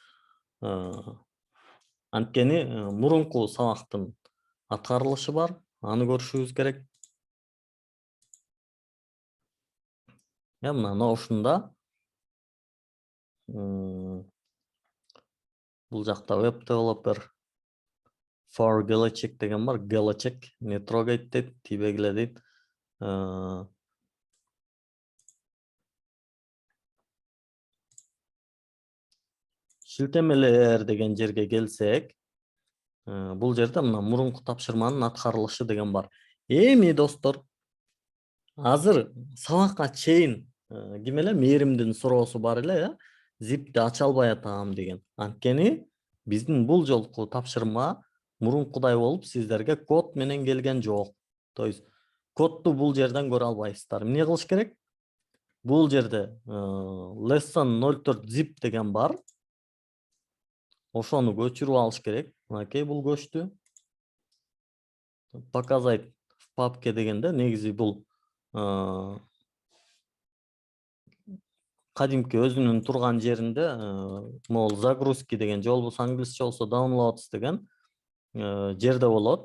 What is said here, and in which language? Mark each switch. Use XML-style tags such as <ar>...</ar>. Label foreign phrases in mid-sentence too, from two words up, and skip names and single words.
<ky>Анткени мурунку сабактын аткарылышы бар, аны көрүшүбүз керек. Мына Notion'да бул жакта</ky> <en>web developer for</en> <ky>келечек деген бар. Келечек</ky> <ru>не трогать</ru> <ky>дейт, тийбегиле дейт. Шилтемелер деген жерге келсек, бул жерде мына мурунку тапшырманын аткарылышы деген бар. Эми достор, азыр сабакка чейин ким эле мээримдин суроосу бар эле, zipти ача албай атам деген. Анткени биздин бул жолку тапшырма мурункудай болуп сиздерге код менен келген жок.</ky> <ru>То есть</ru> <ky>кодду бул жерден көрө албайсыздар. Эмне кылыш керек? бул жерде</ky> <en>lesson 04 zip</en> <ky>деген бар. Ошону көчүрүп алыш керек. Мынакей бул көчтү.</ky> <ru>Показать в папке</ru> <ky>дегенде негизи бул кадимки өзүнүн турган жеринде могул загрузки деген же болбосо англисче болсо downloads деген жерде болот.</ky>